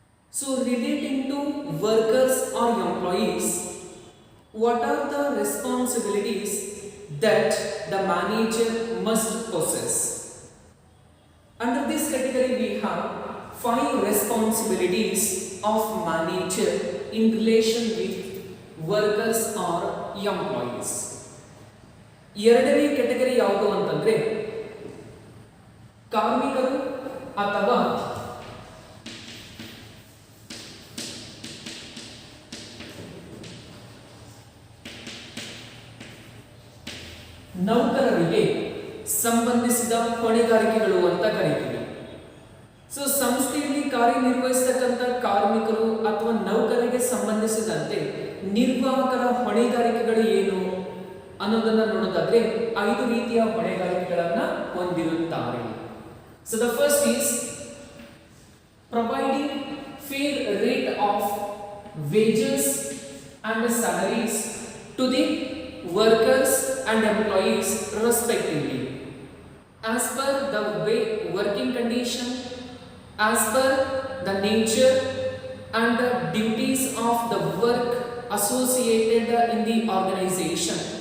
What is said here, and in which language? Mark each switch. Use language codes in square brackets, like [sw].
[en] So relating to workers or employees, what are the responsibilities that the manager must possess? Under this category we have 5 responsibilities of manager in relation with workers or employees. [kn] ಎರಡನೇ category ಯಾವುದು ಅಂತಂದ್ರೆ ಕಾರ್ಮಿಕರು ಅಥವಾ ನೌಕರರಿಗೆ ಸಂಬಂಧಿಸಿದ ಹೊಣೆಗಾರಿಕೆಗಳು ಅಂತ ಕರೀತೀವಿ. ಸೊ ಸಂಸ್ಥೆಯಲ್ಲಿ ಕಾರ್ಯನಿರ್ವಹಿಸತಕ್ಕಂಥ ಕಾರ್ಮಿಕರು ಅಥವಾ ನೌಕರರಿಗೆ ಸಂಬಂಧಿಸಿದಂತೆ ನಿರ್ವಾಹಕರ ಹೊಣೆಗಾರಿಕೆಗಳು ಏನು ಅನ್ನೋದನ್ನ ನೋಡೋದಾದ್ರೆ 5 ರೀತಿಯ ಹೊಣೆಗಾರಿಕೆಗಳನ್ನ ಹೊಂದಿರುತ್ತಾರೆ. [en] So the first is providing fair rate of wages and salaries to the workers and employees respectively as per the working condition, as per the nature and the duties of the work associated in the organization.